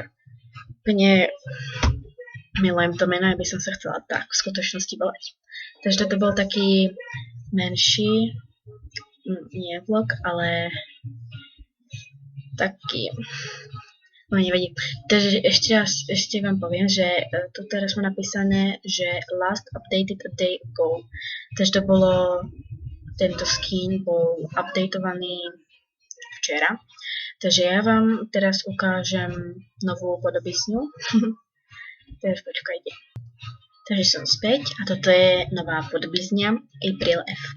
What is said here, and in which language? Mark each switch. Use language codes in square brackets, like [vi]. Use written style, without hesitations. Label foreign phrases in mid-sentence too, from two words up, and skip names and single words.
[sk] Úplne milujem to meno, aby som sa chcela tak v skutočnosti volať. Takže toto bol taký menší, nie vlog, ale taký, no nevadí. Takže ešte vám poviem, že tu teraz má napísané, že [en] last updated a day ago. [sk] Takže to bolo, tento skin bol updatovaný včera. Takže ja vám teraz ukážem novú podobizňu. Teraz počkajte. Takže som späť a toto je nová podobizňa April FK.